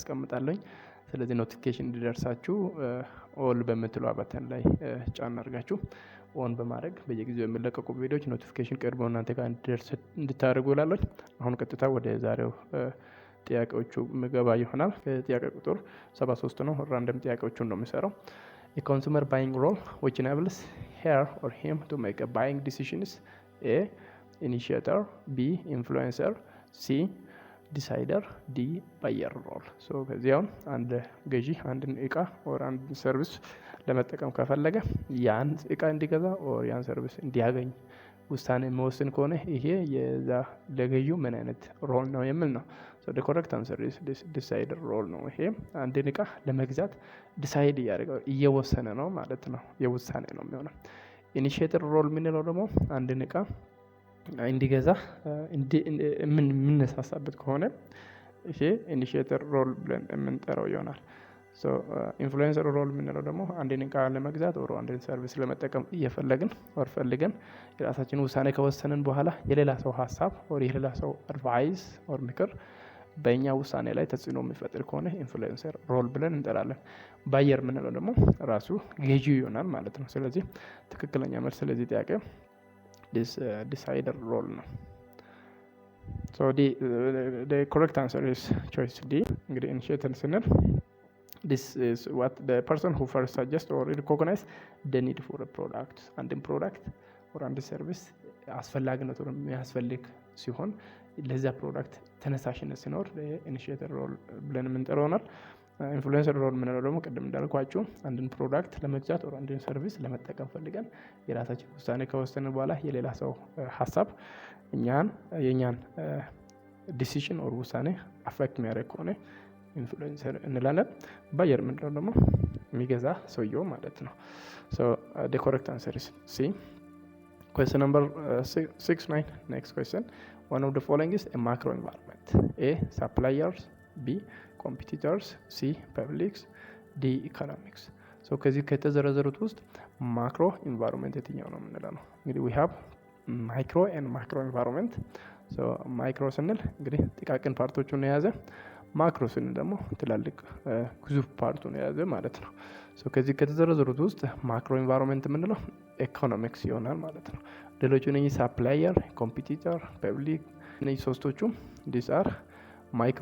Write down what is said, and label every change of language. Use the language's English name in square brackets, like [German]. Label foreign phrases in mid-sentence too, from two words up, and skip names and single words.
[Amharic] አስቀምጣለኝ። ስለዚህ ኖቲፊኬሽን እንዲደርሳችሁ ኦል በምትለው በተን ላይ ጫን አድርጋችሁ ኦን በማድረግ በየጊዜው የሚለቀቁ ቪዲዮዎች ኖቲፊኬሽን ቀርቦ እናንተ ጋር እንድታደርጉ እላለሁ። አሁን ቀጥታ ወደ ዛሬው ጥያቄዎቹ ምገባ ይሆናል። ጥያቄ ቁጥር 73 ነው። ራንደም ጥያቄዎቹን ነው የሚሰራው። [English] A consumer buying role which enables her or him to make a buying decisions: A. Initiator, B. Influencer, C. Decider, D. Buyer role. [Amharic] So ከዚያው አንድ ገዢ አንድን እቃ or አንድ ሰርቪስ ለመጠቀም ከፈለገ ያን እቃ እንዲገዛ or ያን ሰርቪስ እንዲያገኝ ውሳኔ መወሰን ከሆነ ይሄ የዛ ለገዢው ምን አይነት ሮል ነው የሚል ነው። [English] so the correct answer is this decider role [Amharic] ነው። ይሄ አንድን እቃ ለመግዛት ዲሳይድ እየወሰነ ነው ማለት ነው። የውሳኔ ነው የሚሆነው። [English] initiator role [Amharic] የምንለው ደግሞ አንድን እቃ እንዲገዛ የምንነሳሳበት ከሆነ ይሄ [English] initiator role [Amharic] ብለን የምንጠራው ይሆናል። so [English] influencer role [Amharic] የምንለው ደግሞ አንድን እቃ ለመግዛት or አንድን ሰርቪስ ለመጠቀም እየፈለግን or ፈልገን የራሳችን ውሳኔ ከወሰንን በኋላ የሌላ ሰው ሀሳብ or የሌላ ሰው አድቫይስ or ምክር በእኛ ውሳኔ ላይ ተጽዕኖ የሚፈጥር ከሆነ [English] influencer role [Amharic] ብለን እንጠራለን። ባየር የምንለው ደግሞ ራሱ ገዢው ይሆናል ማለት ነው። ስለዚህ ትክክለኛ መልስ ስለዚህ ጥያቄ [English] decider role ነው። so the correct answer is choice D። [Amharic] እንግዲህ ኢኒሺየተር ስንል [English] this is what the person who first suggests or recognize the need for a product and in product or and service [Amharic] አስፈላጊነቱ የሚያስፈልግ ሲሆን ለዛ ፕሮዳክት ተነሳሽነት ሲኖር [English] initiator role [Amharic] ብለን የምንጠራው ነው። [English] influencer role [Amharic] የምንለው ደግሞ ቅድም እንዳልኳችሁ አንድን ፕሮዳክት ለመግዛት or አንድን ሰርቪስ ለመጠቀም ፈልገን የራሳችን ውሳኔ ከወሰንን በኋላ የሌላ ሰው ሀሳብ የኛን ዲሲዥን or ውሳኔ አፌክት የሚያደርግ ከሆነ ኢንፍሉዌንሰር እንላለን። ባየር የምንለው ደግሞ የሚገዛ ሰውየው ማለት ነው። [English] so the correct answer is C. Question number 69. Next question. One of the following is a macro environment: A. Suppliers, B. Competitors, C. Publics, D. Economics. [Amharic] so ከዚህ ከተዘረዘሩት ውስጥ [English] macro environment [Amharic] የትኛው ነው የምንለው ነው። እንግዲህ [English] we have micro and macro environment. [Amharic] so ማይክሮ ስንል እንግዲህ ጥቃቅን ፓርቶቹን የያዘ፣ ማክሮ ስንል ደግሞ ትላልቅ ግዙፍ ፓርቱን የያዘ ማለት ነው። so ከዚህ ከተዘረዘሩት ውስጥ ማክሮ ኢንቫይሮንመንት የምንለው ኢኮኖሚክስ ይሆናል ማለት ነው። ሌሎቹ እነኚህ [English] supplier, competitor, public [Amharic] እነኚህ ሶስቶቹ [English] these are micro